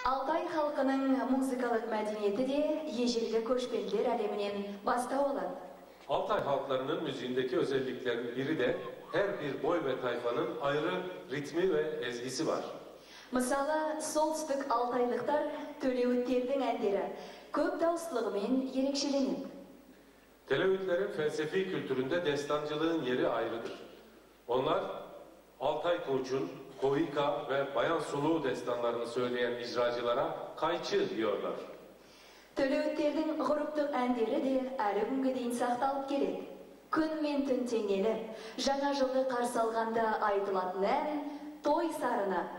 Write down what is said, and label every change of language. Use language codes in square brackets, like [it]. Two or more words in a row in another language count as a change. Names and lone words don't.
[kk] Алтай халқының музыкалық мәдениеті де ежелгі көшпелілер әлемінен бастау алады. [tr] Altay halklarının müziğindeki özelliklerin biri de her bir boy ve tayfanın ayrı ritmi ve ezgisi var. [kk] Мысалы, солтүстік алтайлықтар төлеуіттердің әндері көп дауыстылығымен ерекшеленеді. [tr] Teleütlerin felsefi kültüründe destancılığın yeri ayrıdır. Onlar Altay Koç'un, Kovika ve Bayan Suluğu destanlarını söyleyen icracılara kayçı diyorlar. [kk] Төлеуіттердің ғұрыптық әндері де әлі күнге дейін сақталып келеді. Күн мен түн теңелі, жаңа жылды қарсы алғанда айтылатын ән той сарыны.